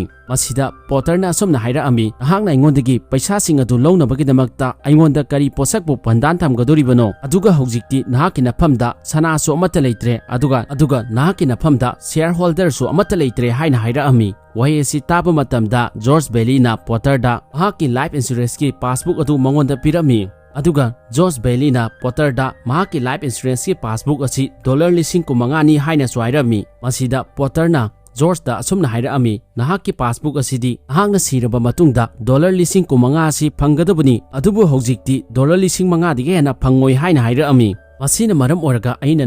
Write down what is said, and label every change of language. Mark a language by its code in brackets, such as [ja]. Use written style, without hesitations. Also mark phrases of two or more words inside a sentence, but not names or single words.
[mni] Masida Potterna asomna hairami nahakna aingondagi paisasing adu launabagidamaktha aingonda kari posakbu pandan thamgadoribano aduga hojikti nahaki nafamda sanasu amata leitre aduga nahaki nafamda shareholder su amata leitre haina hairami wahi asi taba matamda George Bailey na Potterda mahaki [en] life insurance [mni] ki passbook adu mangonda pirami aduga George Bailey na Potterda mahaki [en] life insurance [mni] ki passbook asi $9,900 ni haina swairami masida Potterna George da asumna hairami nahaki passbook asidi ahangna siraba matungda $9,900 asi phangadabani adubu hojikti $5,000 digi hena phangoi haina hairami masina maram oraga aina